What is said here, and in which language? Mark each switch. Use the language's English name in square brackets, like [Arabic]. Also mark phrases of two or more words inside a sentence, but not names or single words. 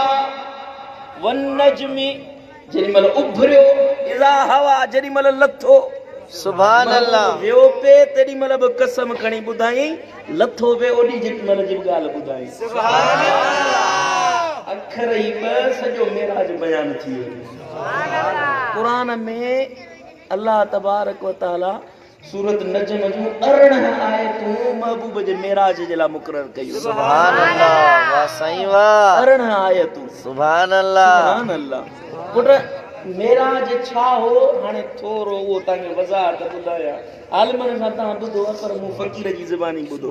[Arabic] والنجم [Sindhi] जेॾी महिल उभरियो, [Arabic] إذا هوى [Sindhi] जेॾी महिल लथो। [Arabic] سبحان الله. [Sindhi] वियो पे तेॾी महिल बि कसम खणी ॿुधाई, लथो पे ओॾी जेॾी महिल जी ॻाल्हि ॿुधाई। [Arabic] سبحان الله. [Sindhi] अखर ई ॿ सॼो मेराज बयान थी वियो। क़ुरान में [Arabic] الله تبارك وتعالى [Sindhi] सूरत नजम जूं 18 आयतूं महबूब जे मेराज जे लाइ मुक़ररु कयूं। [Arabic] سبحان الله, [Sindhi] वाह साईं वाह। 18 आयतूं। [Arabic] سبحان الله. سبحان الله. [Sindhi] पुट मेराज छा हो हाणे थोरो उहो तव्हांखे वज़ाहत ॿुधाया। आलिमनि खां तव्हां ॿुधो पर मूं फ़क़ीर जी ज़बानी ॿुधो।